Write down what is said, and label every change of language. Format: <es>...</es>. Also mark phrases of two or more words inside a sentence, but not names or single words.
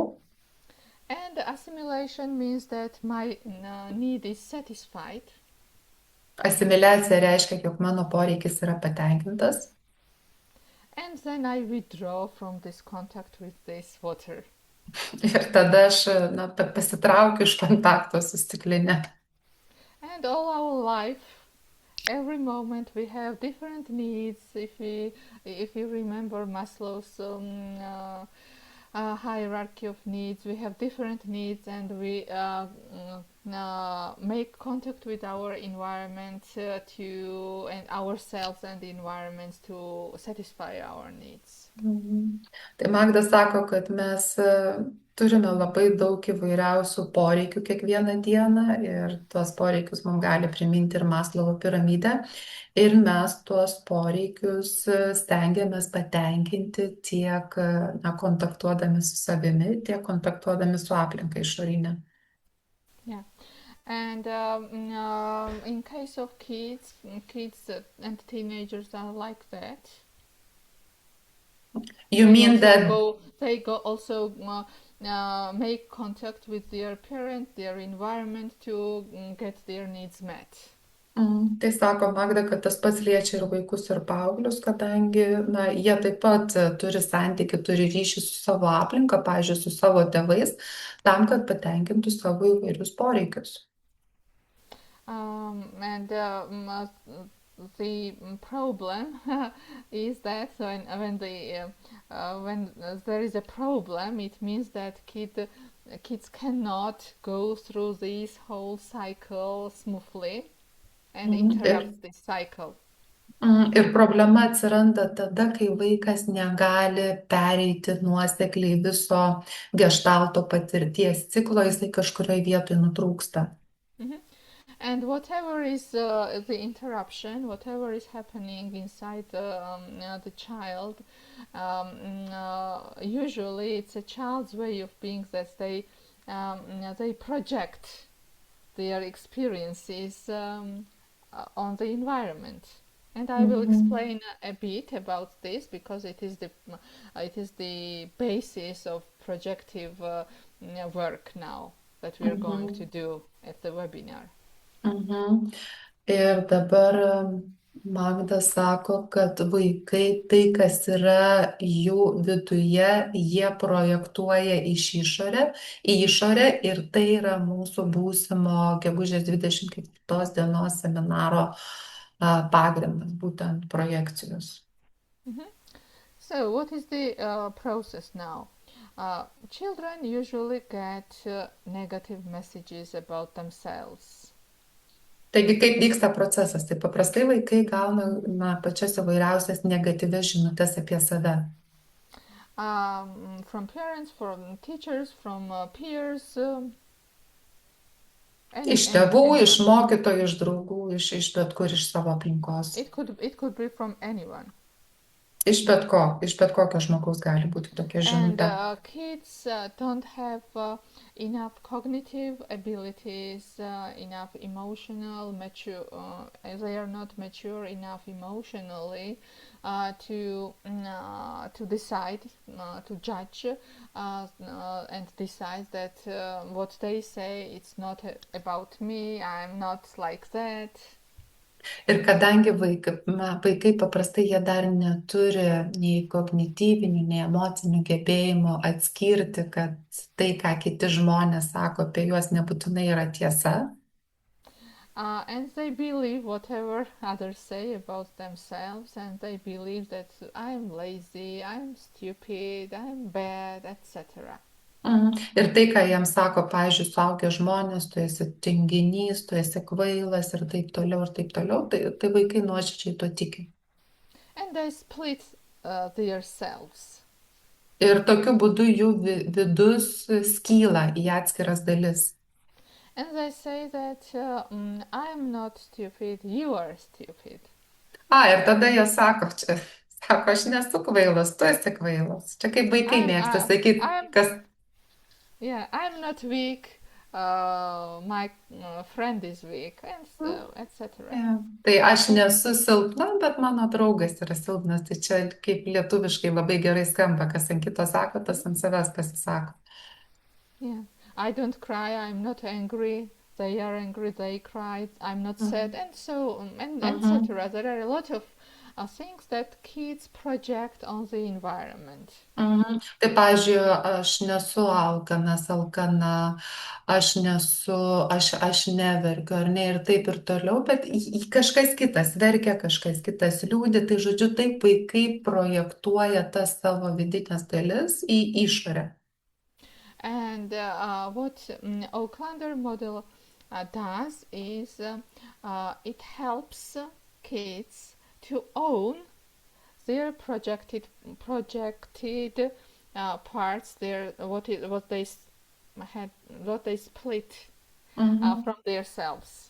<en>And assimilation means that my need is satisfied.</en> <lt>Asimiliacija reiškia, jog mano poreikis yra patenkintas.</lt> <en>And then I withdraw from this contact with this water.</en> <lt>Ir tada aš pasitraukiu iš kontakto su stikline.</lt> <en>And all our life, every moment we have different needs. If you remember Maslow's hierarchy of needs, we have different needs, and we make contact with our environment and ourselves and the environment to satisfy our needs.</en> <lt>Tai Magda sako, kad mes turime labai daug įvairiausių poreikių kiekvieną dieną ir tuos poreikius mums gali priminti ir Maslovo piramidė. Ir mes tuos poreikius stengiamės patenkinti tiek kontaktuodami su savimi, tiek kontaktuodami su aplinka išorinė.</lt> <en>Yeah. And in case of kids and teenagers are like that. You mean that they go also make contact with their parent, their environment to get their needs met.</en> <lt>Tai sako Magda, kad tas pats liečia ir vaikus, ir paauglius, kadangi jie taip pat turi santykį, turi ryšį su savo aplinka, pavyzdžiui, su savo tėvais, tam, kad patenkintų savo įvairius poreikius.</lt> <en>And the problem is that when there is a problem, it means that kids cannot go through this whole cycle smoothly and interrupt this cycle.</en> <lt>Ir problema atsiranda tada, kai vaikas negali pereiti nuosekliai viso geštalto patirties ciklo, jisai kažkurioje vietoje nutrūksta.</lt> <en>And whatever is the interruption, whatever is happening inside the child, usually it's a child's way of being that they project their experiences on the environment. And I will explain a bit about this because it is the basis of projective work now that we are going to do at the webinar.</en> <lt>Ir dabar Magda sako, kad vaikai tai, kas yra jų viduje, jie projektuoja į išorę ir tai yra mūsų būsimo gegužės 24 dienos seminaro pagrindas, būtent projekcijos.</lt> <en>So what is the process now? Children usually get negative messages about themselves.</en> <lt>Taigi, kaip vyksta procesas? Tai paprastai vaikai gauna pačias įvairiausias negatyvias žinutes apie save.</lt> <en>From parents, from teachers, from peers.</en> <lt>Iš tėvų, iš mokytojų, iš draugų, iš bet kur iš savo aplinkos.</lt> <en>It could be from anyone.</en> <lt>Iš bet kokio žmogaus gali būti tokia</lt> <en>And</en> <lt>žinutė.</lt> <en>kids don't have enough cognitive abilities, enough emotional mature. They are not mature enough emotionally to decide, to judge, and decide that what they say it's not about me. I'm not like that.</en> <lt>Ir kadangi vaikai paprastai jie dar neturi nei kognityvinių, nei emocinių gebėjimų atskirti, kad tai, ką kiti žmonės sako apie juos, nebūtinai yra tiesa.</lt> <en>And they believe whatever others say about themselves, and they believe that I'm lazy, I'm stupid, I'm bad, etc.</en> <lt>Ir tai, ką jiems sako, pavyzdžiui, suaugę žmonės, tu esi tinginys, tu esi kvailas ir taip toliau, tai vaikai nuoširdžiai tuo tiki.</lt> <en>And they split their selves.</en> <lt>Ir tokiu būdu jų vidus skyla į atskiras dalis.</lt> <en>And they say that I'm not stupid, you are stupid.</en> <lt>Ir tada jie sako, aš nesu kvailas, tu esi kvailas. Čia kaip vaikai mėgsta sakyti, kas.</lt> <en>Yeah, I'm not weak, my friend is weak, and so, etc.</en> <lt>Tai aš nesu silpna, bet mano draugas yra silpnas. Tai čia kaip lietuviškai labai gerai skamba, kas ant kito sako, tas ant savęs pasisako.</lt> <en>Yeah, I don't cry, I'm not angry, they are angry, they cry, I'm not sad, and so, and etc. There are a lot of things that kids project on the environment.</en> <lt>Tai, pavyzdžiui, aš nesu alkana, aš neverkiu, ar ne, ir taip ir toliau, bet kažkas kitas verkia, kažkas kitas liūdi, tai žodžiu, taip vaikai projektuoja tas savo vidinės dalis į išorę.</lt> <en>And what Aucklander model does is it helps kids to own their projected parts, their what they split from themselves.</en>